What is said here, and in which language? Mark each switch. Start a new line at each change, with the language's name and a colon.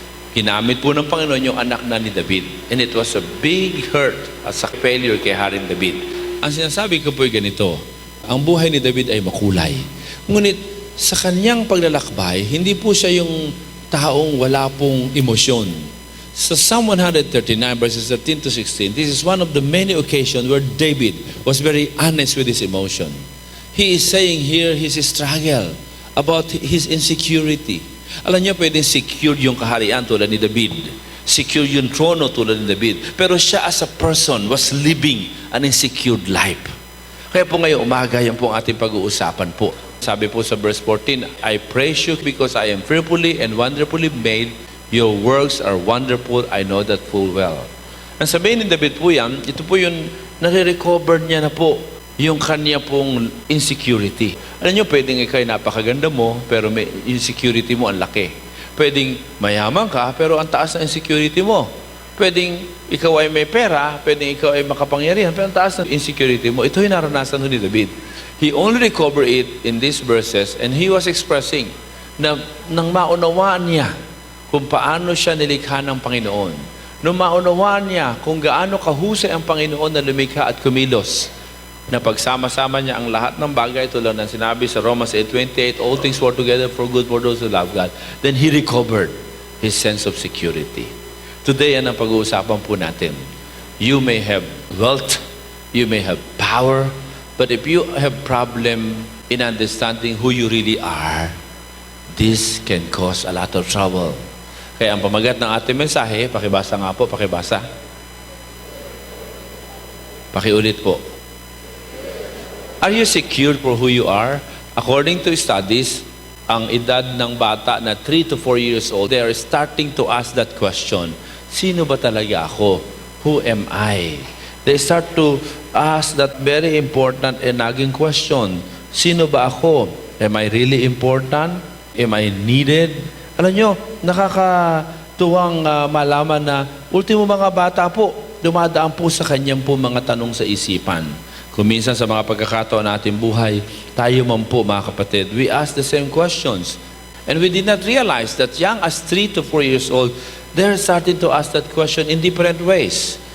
Filipino: Ginamit po ng Panginoon yung anak na ni David.
English: And it was a big hurt
Filipino: at sa failure kay Haring David. Ang sinasabi ko po ay ganito, ang buhay ni David ay makulay. Ngunit sa kanyang paglalakbay, hindi po siya yung taong wala pong emosyon.
English: Sa Psalm 139 verses 13 to 16, this is one of the many occasions where David was very honest with his emotion. He is saying here his struggle about his insecurity.
Filipino: Alam niyo, pwedeng secure yung kaharian tulad ni David. Secure yung trono tulad ni David. Pero siya
English: as a person was living an insecure life.
Filipino: Kaya po ngayong umaga, yan po ang ating pag-uusapan po. Sabi po sa
English: verse 14, I praise you because I am fearfully and wonderfully made. Your works are wonderful, I know that full well.
Filipino: Ang sabihin ni David po yan, ito po yung nare-recover niya na po yung kanya pong insecurity. Alam niyo, pwedeng ikaw'y napakaganda mo, pero may insecurity mo ang laki. Pwedeng mayaman ka, pero ang taas ng insecurity mo. Pwedeng ikaw ay may pera, pwedeng ikaw ay makapangyarihan, pero ang taas ng insecurity mo. Ito yung naranasan ni David.
English: He only recovered it in these verses, and he was expressing
Filipino: na nang maunawaan niya kung paano siya nilikha ng Panginoon. Nung maunawaan niya kung gaano kahusay ang Panginoon na lumikha at kumilos, na pagsama-sama niya ang lahat ng bagay tulad ng sinabi sa Romans 8:28,
English: all things work together for good for those who love God, then he recovered his sense of security.
Filipino: Today, yan ang pag-uusapan po natin.
English: You may have wealth, you may have power, but if you have problem in understanding who you really are, this can cause a lot of trouble.
Filipino: Kaya ang pamagat ng ating mensahe, pakibasa nga po, pakibasa. Pakiulit po.
English: Are you secure for who you are? According to studies,
Filipino: ang edad ng bata na
English: 3 to 4 years old, they are starting to ask that question.
Filipino: Sino ba talaga ako?
English: Who am I? They start to ask that very important and nagging question.
Filipino: Sino ba ako?
English: Am I really important? Am I needed?
Filipino: Alam nyo, nakakatuwang malaman na ultimo mga bata po, dumadaan po sa kanyang po mga tanong sa isipan. Kung minsan sa mga pagkakataon natin buhay, tayo man po mga kapatid,
English: we ask the same questions. And we did not realize that young as 3 to 4 years old, they're starting to ask that question in different ways.